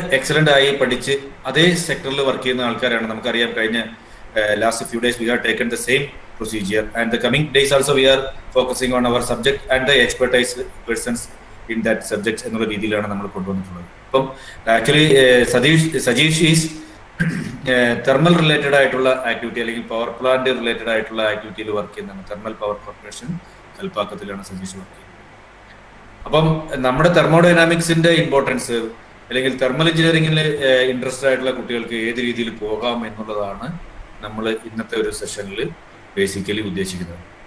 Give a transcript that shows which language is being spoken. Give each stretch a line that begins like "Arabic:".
Malayalam: Excellent ആയി പഠിച്ച് അതേ സെക്ടറിൽ വർക്ക് ചെയ്യുന്ന ആൾക്കാരാണ്. നമുക്കറിയാം കഴിഞ്ഞ
English: last few days we have taken the same procedure, and the coming days also we are focusing on our subject and the expertise persons in that subject
Malayalam: എന്നുള്ള രീതിയിലാണ് നമ്മൾ കൊണ്ടുവന്നിട്ടുള്ളത്. അപ്പം actually Sajeesh is thermal related ആയിട്ടുള്ള activity അല്ലെങ്കിൽ power plant related ആയിട്ടുള്ള ആക്ടിവിറ്റിയിൽ work ചെയ്യുന്നതാണ്. Thermal power corporation കൽപ്പാക്കത്തിലാണ് Sajeesh work ചെയ്യുന്നത്. അപ്പം നമ്മുടെ തെർമോഡൈനാമിക്സിന്റെ ഇമ്പോർട്ടൻസ് അല്ലെങ്കിൽ തെർമൽ എഞ്ചിനീയറിംഗിൽ ഇൻട്രസ്റ്റ് ആയിട്ടുള്ള കുട്ടികൾക്ക് ഏത് രീതിയിൽ പോകാം എന്നുള്ളതാണ് നമ്മൾ ഇന്നത്തെ ഒരു സെഷനിൽ ബേസിക്കലി ഉദ്ദേശിക്കുന്നത്.